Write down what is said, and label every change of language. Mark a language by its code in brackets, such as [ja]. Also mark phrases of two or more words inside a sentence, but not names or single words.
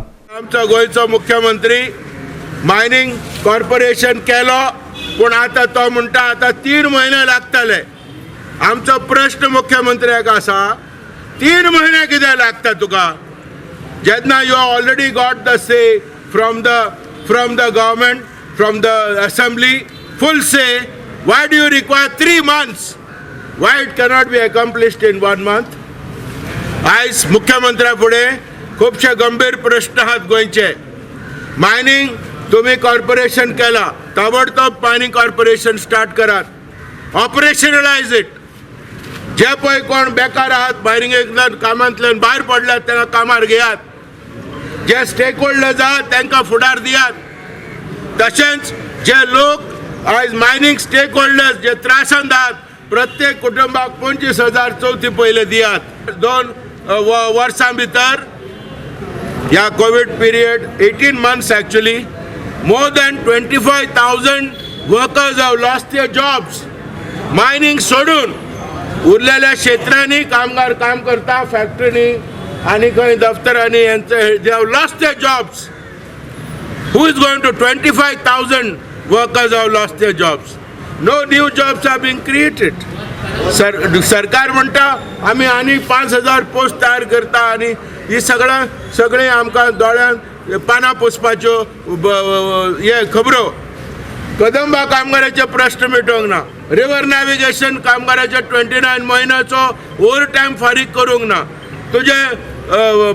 [kok] आमचो गोंयचो मुख्यमंत्री [en] mining corporation [kok] केलो, पूण आतां तो म्हणटा आतां 3 म्हयने लागतले. आमचो प्रश्न मुख्यमंत्र्याक आसा, 3 म्हयने कितें लागता तुका, जेन्ना [en] you already got the say from the government, from the assembly, full say. Why do you require 3 months? Why it cannot be accomplished in 1 month? [kok] आयज मुख्यमंत्र्या फुडें खुबशे गंभीर प्रश्न आहात गोंयचे. मायनिंग तुम्ही कॉर्पोरेशन केला, ताबडतोब [en] mining corporation start [kok] करात, [en] operationalise it. [kok] जे पळय कोण बेकार आहात मायनिंगेंतल्यान कामांतल्यान भायर पडल्यात तांकां कामार घेयात. जे [en] stake holders [kok] आहात तांकां फुडार दियात. तशेंच जे लोक आयज [en] mining stake holders [kok] जे त्रासांत आहात, प्रत्येक कुटुंबाक 25,000 चवथी पयले दियात. 2 वर्सां भितर ह्या [en] covid period 18 months actually, more than 25,000 workers have lost their jobs. [kok] मायनिंग सोडून उरलेल्या क्षेत्रांनी कामगार काम करता, फॅक्टरीनी आनी खंय दफ्तरांनी, [en] they have lost their jobs. Who is going to 25,000 workers have lost their jobs? No new jobs are being created. [kok] सरकार म्हणटा आमी आनी 5,000 पोस्ट तयार करता आनी ही सगळे आमकां दोळ्यान पानां पुसपाच्यो हे खबरो. कदंबा कामगाराचे प्रश्न मिटोवंक ना. [en] river navigation [kok] कामगाराचे 29 म्हयन्याचो [en] over time [kok] फारीक करूंक ना.